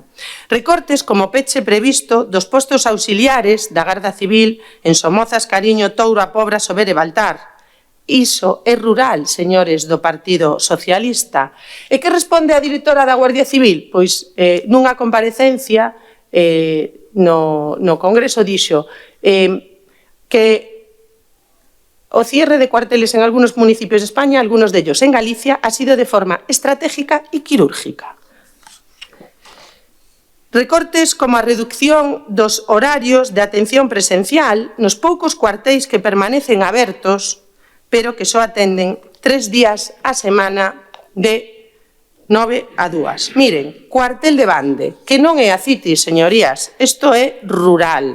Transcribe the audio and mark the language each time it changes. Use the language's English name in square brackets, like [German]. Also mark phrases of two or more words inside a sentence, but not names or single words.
[Galician] Recortes como peche previsto dos postos auxiliares da Garda Civil en Somozas, Cariño, Touro, A Pobra, Sober e Baltar. Iso é rural, señores do Partido Socialista. E que responde a directora da Guardia Civil? Pois nunha comparecencia no Congreso dixo que o [Spanish] cierre de cuarteles en algunos municipios de España, algunos de ellos en Galicia, ha sido de forma estratégica y quirúrgica. [Galician] Recortes como a reducción dos horarios de atención presencial nos poucos cuartéis que permanecen abertos, pero que só atenden 3 días a semana de 9 a 2. Miren, cuartel de Bande, que non é a Citis, señorías, isto é rural.